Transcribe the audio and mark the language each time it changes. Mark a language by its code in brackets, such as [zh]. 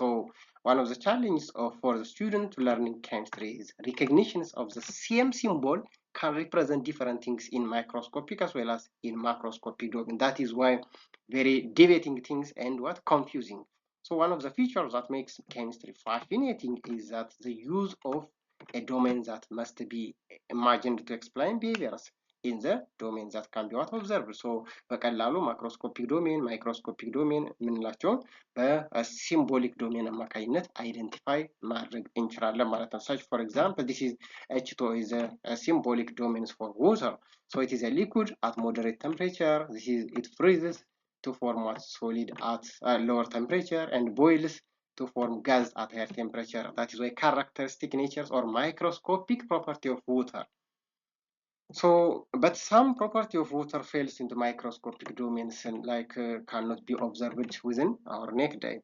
[en] So one of the challenges for the student learning chemistry is recognition of the same symbol can represent different things in microscopic as well as in macroscopic domain. That is why very debating things and what confusing. So one of the features that makes chemistry fascinating is that the use of a domain that must be imagined to explain behaviors in the domains that can be what observed. [am] So በቀላሉ ማክሮስኮፒክ ዶሜን ማይክሮስኮፒክ ዶሜን የምንላቸውን በሲምቦሊክ ዶሜን አማካኝነት አይደንቲፋይ ማድረግ እንችላለን ማለት ነው። [en] such for example this is H2O is a symbolic domains for water. So it is a liquid at moderate temperature. It freezes to form what solid at lower temperature and boils to form gas at higher temperature. That is why characteristic natures or microscopic property of water. So, but some property of water fails into microscopic domains and cannot be observed within our naked eye.